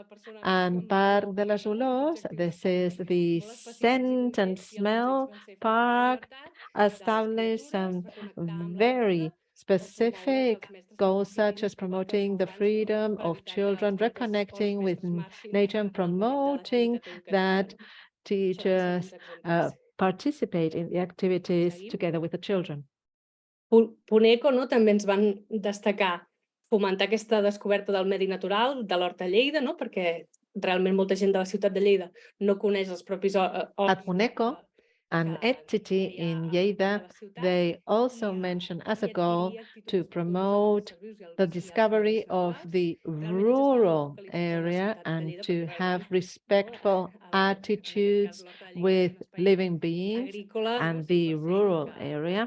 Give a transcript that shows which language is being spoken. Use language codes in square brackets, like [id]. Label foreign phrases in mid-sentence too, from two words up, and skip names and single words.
[en] And Parc de les Olors, this is the scent and smell park, established some very specific goals, such as promoting the freedom of children, reconnecting with nature, and promoting that teachers participate in the activities together with the children. [ca] Puneco, també ens van destacar fomentar aquesta descoberta del medi natural, de l'hort a Lleida, perquè realment molta gent de la ciutat de Lleida no coneix els propis horts. [en] At Puneco, an entity in Lleida, they also mention as a goal to promote the discovery of the rural area and to have respectful attitudes with living beings and the rural area.